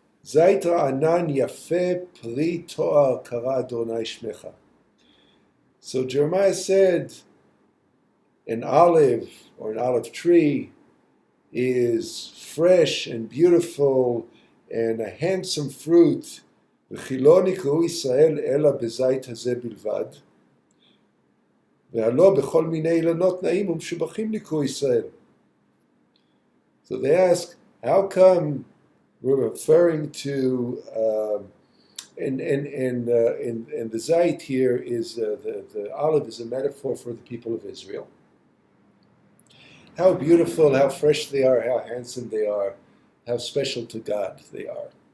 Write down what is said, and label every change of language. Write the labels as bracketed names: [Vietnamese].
[Hebrew] Zait ra'anan yafeh pri to'ar kara Adonai shmecha. [English] So Jeremiah said, an olive or an olive tree is fresh and beautiful and a handsome fruit. [Hebrew] וכי נקראו ישראל אלא בזית הזה בלבד. והלא בכל מיני אילנות נעים ומשובחים נקראו ישראל. [English] So they ask, how come we're referring to, and the zait here is, the olive is a metaphor for the people of Israel. How beautiful, how fresh they are, how handsome they are, how special to God they are.